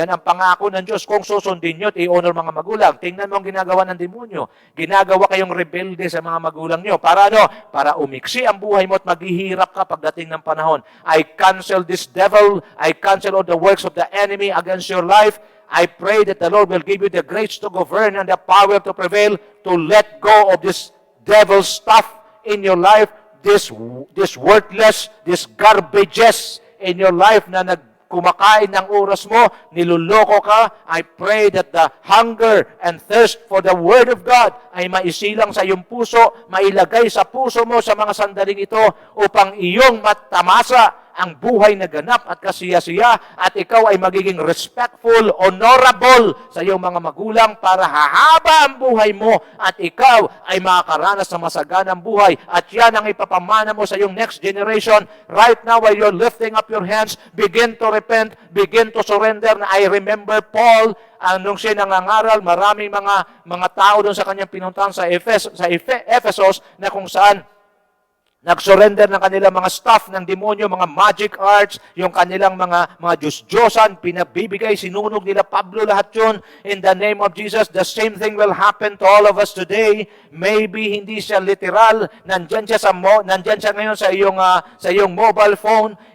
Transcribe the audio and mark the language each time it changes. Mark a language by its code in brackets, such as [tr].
[tl] Yan ang pangako ng Diyos. Kung susundin nyo at i-honor mga magulang. Tingnan mo ang ginagawa ng demonyo. Ginagawa kayong rebelde sa mga magulang nyo. Para ano? Para umiksi ang buhay mo at maghihirap ka pagdating ng panahon. [en] I cancel this devil. I cancel all the works of the enemy against your life. I pray that the Lord will give you the grace to govern and the power to prevail, to let go of this devil stuff in your life, this worthless, this garbages in your life [tl] na kumakain ng oras mo, niluloko ka. [en] I pray that the hunger and thirst for the Word of God [tl] ay maisilang sa iyong puso, mailagay sa puso mo sa mga sandaling ito upang iyong matamasa ang buhay na ganap at kasiya-siya at ikaw ay magiging [en] respectful, honorable [tl] sa iyong mga magulang para hahaba ang buhay mo at ikaw ay makakaranas ng masaganang buhay at yan ang ipapamana mo sa iyong [en] next generation. Right now, while you're lifting up your hands, begin to repent, begin to surrender. I remember Paul, [tl] nung siya nangangaral, maraming mga tao doon sa kanyang pinuntahan sa Ephesus na kung saan nag-surrender ng kanilang mga staff ng demonyo, mga magic arts, yung kanilang mga Diyos-Diyosan, pinabibigay, sinunog nila Pablo lahat yun. [en] In the name of Jesus, the same thing will happen to all of us today. [tl] Maybe hindi siya literal, nandyan siya ngayon sa iyong mobile phone.